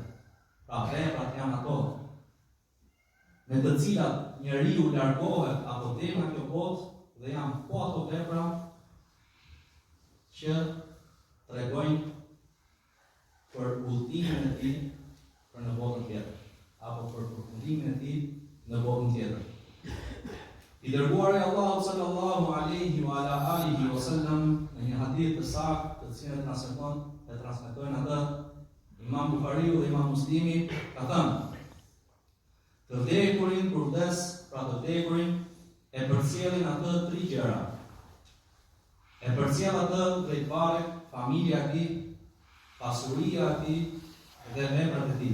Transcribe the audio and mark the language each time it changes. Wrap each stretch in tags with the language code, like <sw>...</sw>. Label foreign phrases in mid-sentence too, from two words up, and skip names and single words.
<sq>Pra veprat janë ato me të cilat njeriu largohet apo del nga kjo botë, dhe janë po ato vepra që tregojnë për udhëtimin e tij për në botën tjetër, apo për përfundimin e tij në botën tjetër. I dërguari Allahu</sq> <ar>صلى الله عليه وعلى آله وسلم</ar> <sq>në një hadith të saktë, të cilin transmetojnë atë Imam Buhariu dhe Imam Muslimi, ka thënë: të vdekurin kur vdes, pra të vdekurin e përcjellin atë 3 gjëra. E përcjell atë drejtvarri, familja e tij, pasuria e tij dhe veprat e tij.</sq>